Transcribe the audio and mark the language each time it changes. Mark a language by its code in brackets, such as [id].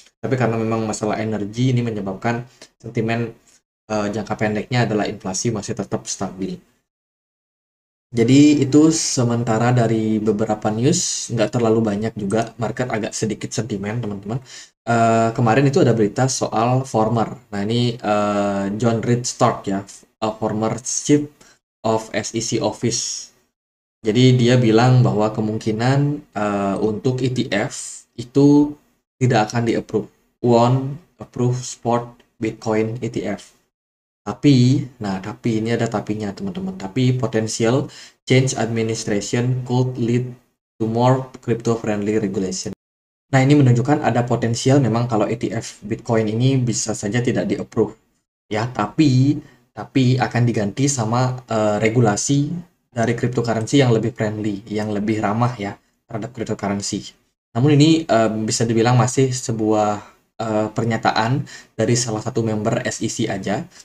[id] Tapi karena memang masalah energi ini menyebabkan sentimen jangka pendeknya adalah inflasi masih tetap stabil. Jadi itu sementara dari beberapa news, nggak terlalu banyak juga, market agak sedikit sentimen teman-teman. Kemarin itu ada berita soal former. Nah ini John Reed Stark ya, former Chief of SEC Office. Jadi dia bilang bahwa kemungkinan untuk ETF itu tidak akan di-approve. [en] Won't approve spot Bitcoin ETF. [id] Tapi ini ada tapinya teman-teman. Tapi [en] potential change administration could lead to more crypto-friendly regulation. [id] Nah, ini menunjukkan ada potensial memang kalau ETF Bitcoin ini bisa saja tidak di-approve. Ya, tapi akan diganti sama regulasi dari cryptocurrency yang lebih friendly, yang lebih ramah ya terhadap cryptocurrency. Namun ini bisa dibilang masih sebuah pernyataan dari salah satu member SEC aja.